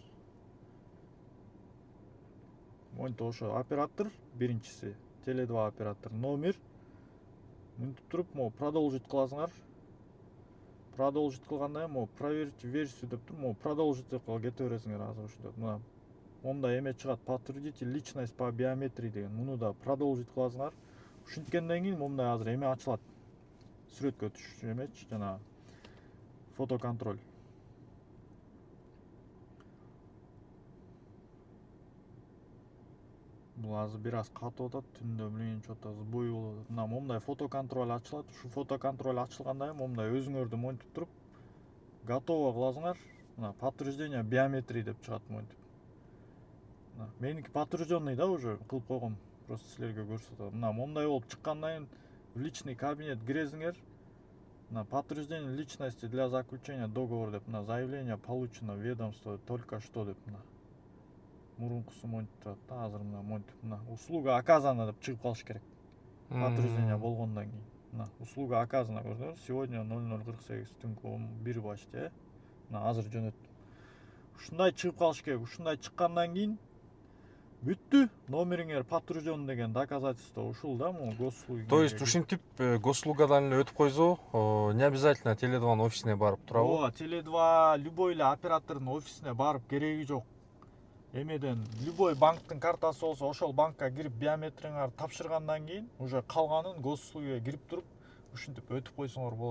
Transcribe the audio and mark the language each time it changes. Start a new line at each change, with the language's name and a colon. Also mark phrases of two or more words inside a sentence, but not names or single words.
Kyrgyz: Монтип ошо оператор биринчиси, Теле2 оператор номер. Мынтип туруп
Russian: могу продолжить
Kyrgyz: кыласыңар. Продолжить кылгандан кийин
Russian: могу проверить версию
Kyrgyz: деп туруп,
Russian: могу продолжить
Kyrgyz: деп кете бересиңер азыр ушунда. Мына мондай эме чыгат,
Russian: подтвердите личность по биометрии деген.
Kyrgyz: Муну да продолжить кыласыңар. Ушинткенден кийин мондай азыр эме ачылат. Сүрөткө түшүш эмечи, жана фотоконтроль. Бул азыр бир аз катып атат, түндө билген чото сбой болуп атат. Мына мондай фотоконтроль ачылат. Ушу фотоконтроль ачылгандан кийин мондай өзүңөрдү монтип туруп готово кыласыңар. Мына
Russian: подтверждение биометрии
Kyrgyz: деп чыгат монтип. Меники подтвержденный да уже кылып койгом. Просто силерге көрсөтөм. Мына мондай болуп чыккандан кийин
Russian: в личный кабинет
Kyrgyz: киресиңер.
Russian: На подтверждение личности для заключения договора
Kyrgyz: деп мына
Russian: заявление получено в ведомство только что
Kyrgyz: деп мына мурункусу монтип турат да, азыр мына монтип мына
Russian: услуга оказана
Kyrgyz: деп чыгып калыш керек. Подтверждение болгондон кийин. Мына
Russian: услуга оказана
Kyrgyz: көрдүңүз. Сегодня 00:48 түнкү 1 башты. Мына азыр жөнөттүм. Ушундай чыгып калыш керек. Ушундай чыккандан кийин бүттү. Номериңер подтвержден деген доказательство ушул да,
Russian: могу госуслуги.
Kyrgyz: То есть ушинтип госуслугадан эле өтүп койсо,
Russian: не обязательно
Kyrgyz: Теле2 офисине барып турабы? Ооба, Теле2 любой эле оператордун офисине барып кереги жок. Эмеден любой банктын картасы болсо, ошол банкка кирип биометриңарды тапшыргандан кийин уже калганын госуслугиге кирип туруп ушинтип өтүп койсоңор болот.